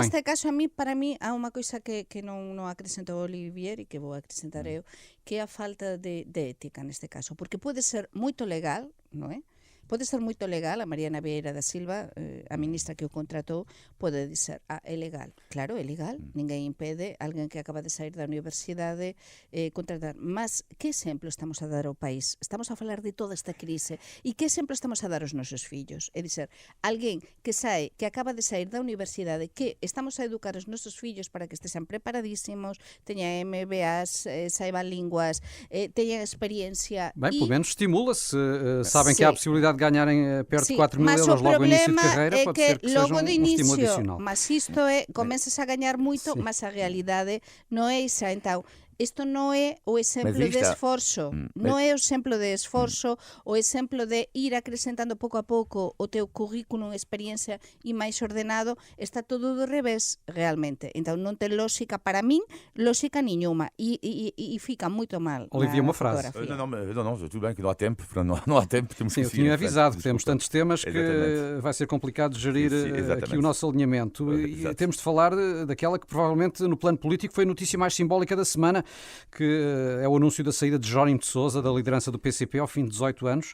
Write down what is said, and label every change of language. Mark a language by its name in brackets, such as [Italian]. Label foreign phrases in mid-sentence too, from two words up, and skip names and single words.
[Portuguese] neste caso, para mim, há uma coisa que não acrescentou o Olivier e que vou acrescentar eu, que é a falta de ética neste caso, porque pode ser muito legal, não é? Pode ser muito legal, a Mariana Vieira da Silva, a ministra que o contratou, pode dizer, é legal. Claro, é legal, ninguém impede alguém que acaba de sair da universidade contratar. Mas que exemplo estamos a dar ao país? Estamos a falar de toda esta crise. E que exemplo estamos a dar aos [Galician] nosos fillos? É dizer, alguén que acaba de sair da universidade, que estamos a educar os nosos fillos para que estejam preparadísimos, teñan MBAs, saiban linguas, teñan experiencia. [Portuguese] bem, pelo menos estimula-se. Sabem que Sim. há a possibilidade de ganharem perto de Sí, 4 mil mas euros o logo no início de problema carreira, é pode que ser que seja logo de um estímulo início, adicional. [Galician] mas isto comenzas a ganhar moito, [Portuguese] Sim. [Galician] mas a realidade non é esa. Então, isto non é o exemplo [Portuguese] aí [Galician] de [Portuguese] está. [Galician] esforzo, non é o exemplo de esforzo, o exemplo de ir acrescentando pouco a pouco o teu currículum, experiencia e máis ordenado, está todo do revés realmente. Então non ten lógica para min, lógica niñuma, e fica moito mal. [Portuguese] Olivia, na uma frase. fotografia. Não, tudo bem que não há tempo, não há tempo, temos Sim, que eu seguir tinha em frente, avisado, desculpa. temos tantos temas que Exatamente. vai ser complicado gerir Sim, exatamente. aqui o nosso alinhamento. E Exato. temos de falar daquela que provavelmente no plano político foi a notícia mais simbólica da semana, que é o anúncio da saída de Jerónimo de Sousa da liderança do PCP ao fim de 18 anos.